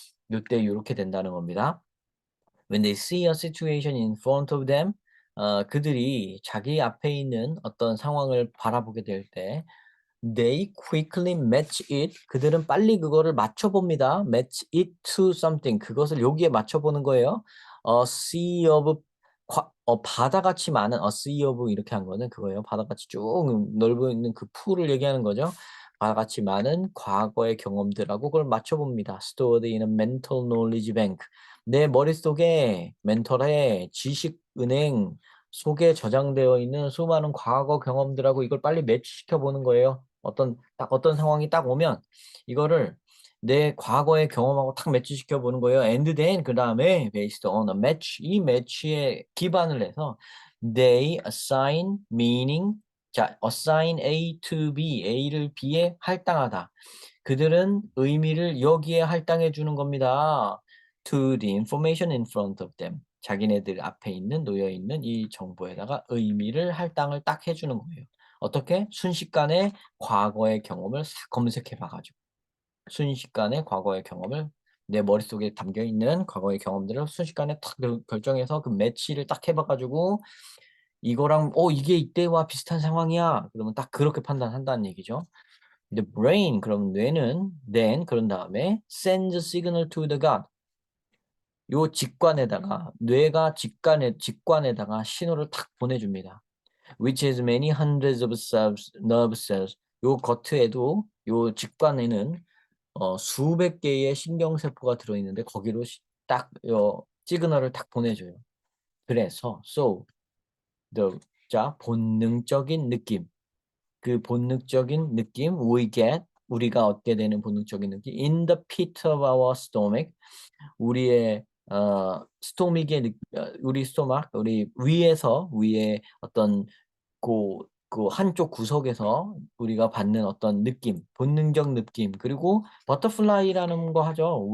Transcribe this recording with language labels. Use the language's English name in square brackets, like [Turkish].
[Korean] 요때 요렇게 된다는 겁니다. [English] When they see a situation in front of them [Korean] 그들이 자기 앞에 있는 어떤 상황을 바라보게 될 때 [English] they quickly match it [Korean] 그들은 빨리 그거를 맞춰 봅니다. [English] match it to something [Korean] 그것을 여기에 맞춰 보는 거예요. [English] A sea of [Korean] 바다같이 많은 [English] a sea of [Korean] 이렇게 한 거는 그거예요. 바다같이 쭉 넓어 있는 그 풀을 얘기하는 거죠. 바다같이 많은 과거의 경험들하고 그걸 맞춰 봅니다. [English] stored in a mental knowledge bank [Korean] 내 머릿속에 멘털에 지식 은행 속에 저장되어 있는 수많은 과거 경험들하고 이걸 빨리 매치시켜 보는 거예요. 어떤 상황이 딱 오면 이거를 내 과거의 경험하고 딱 매치시켜 보는 거예요. [English] And then [Korean] 그 다음에 [English] based on a match [Korean] 이 매치에 기반을 해서 [English] they assign meaning 자 assign A to B [Korean] A를 B에 할당하다. 그들은 의미를 여기에 할당해 주는 겁니다. [English] To the information in front of them. [Korean] 자기네들 앞에 있는 놓여 있는 이 정보에다가 의미를 할당을 딱 해주는 거예요. 어떻게? 순식간에 과거의 경험을 싹 검색해 봐가지고 순식간에 과거의 경험을 내 머릿속에 담겨 있는 과거의 경험들을 순식간에 탁 결정해서 그 매치를 딱 해봐가지고 이거랑 이게 이때와 비슷한 상황이야. 그러면 딱 그렇게 판단한다는 얘기죠. [English] The brain [Korean] 그럼 뇌는 [English] then [Korean] 그런 다음에 [English] sends a signal to the gut [Korean] 요 직관에다가 뇌가 직관에다가 신호를 탁 보내줍니다. [English] Which has many hundreds of cells, nerve cells. [Korean] 요 겉에도 요 직관에는 수백 개의 신경세포가 들어있는데 거기로 딱 시그널을 딱 보내줘요. 그래서 so 자 본능적인 느낌 그 본능적인 느낌 [English] we get [Korean] 우리가 얻게 되는 본능적인 느낌 [English] in the pit of our stomach [Korean] 우리의 스토믹의 우리 스토막 우리 위에 어떤 그 한쪽 구석에서 우리가 받는 어떤 느낌 본능적 느낌 그리고 버터플라이라는 거 하죠.